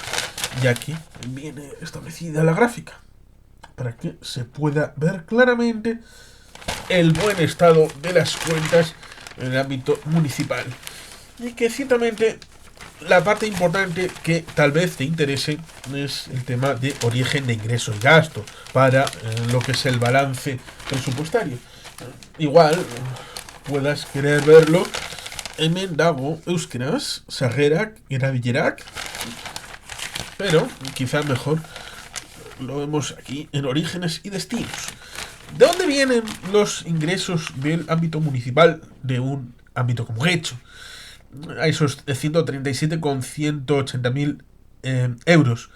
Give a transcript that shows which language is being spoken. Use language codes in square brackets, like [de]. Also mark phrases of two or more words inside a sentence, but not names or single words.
[es] Y aquí viene establecida la gráfica para que se pueda ver claramente el buen estado de las cuentas en el ámbito municipal. Y que ciertamente la parte importante que tal vez te interese es el tema de origen de ingresos y gasto para lo que es el balance presupuestario. Igual puedas querer verlo [eu] hemen dago euskaraz, sarrerak erabilerak, [es] pero quizá mejor lo vemos aquí en orígenes y destinos. ¿De dónde vienen los ingresos del ámbito municipal de un ámbito como Guecho? A esos 137,180.000 euros.